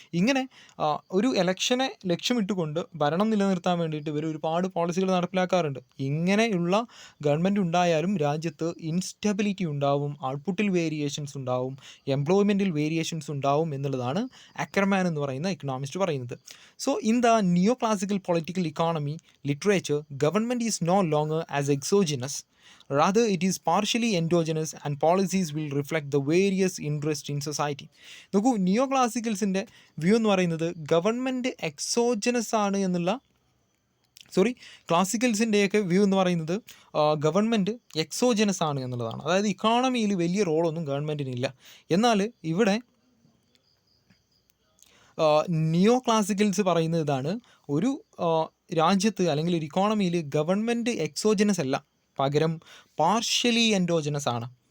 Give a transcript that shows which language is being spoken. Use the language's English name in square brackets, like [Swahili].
[Malayalam] ഇങ്ങനെ ഒരു ഇലക്ഷനെ ലക്ഷ്യമിട്ടുകൊണ്ട് ഭരണം നിലനിർത്താൻ വേണ്ടിയിട്ട് ഇവർ ഒരുപാട് പോളിസികൾ നടപ്പിലാക്കാറുണ്ട്. ഇങ്ങനെയുള്ള ഗവൺമെൻറ് ഉണ്ടായാലും രാജ്യത്ത് ഇൻസ്റ്റെബിലിറ്റി ഉണ്ടാവും, ഔട്ട്പുട്ടിൽ വേരിയേഷൻസ് ഉണ്ടാവും, എംപ്ലോയ്മെൻറ്റിൽ വേരിയേഷൻസ് ഉണ്ടാവും എന്നുള്ളതാണ് അക്കർമാൻ എന്ന് പറയുന്ന ഇക്കണോമിസ്റ്റ് പറയുന്നത്. [English] So in the neo classical political economy literature, government is no longer as exogenous, rather it is partially endogenous and policies will reflect the various interests in society. [Malayalam] നോക്കൂ, നിയോ ക്ലാസിക്കൽസിൻ്റെ view എന്ന് പറയുന്നത് government exogenous ആണ് എന്നുള്ള ക്ലാസിക്കൽസിൻ്റെയൊക്കെ view എന്ന് പറയുന്നത് government exogenous ആണ് എന്നുള്ളതാണ്. അതായത് ഇക്കോണമിയിൽ വലിയ റോളൊന്നും ഗവൺമെൻറ്റിനില്ല. എന്നാൽ ഇവിടെ നിയോ ക്ലാസിക്കൽസ് പറയുന്നത് ഇതാണ്, ഒരു രാജ്യത്ത് അല്ലെങ്കിൽ ഒരു ഇക്കോണമിയിൽ ഗവൺമെൻറ് എക്സോജനസ് അല്ല, പകരം പാർഷ്യലി എൻഡോജനസ് ആണ്.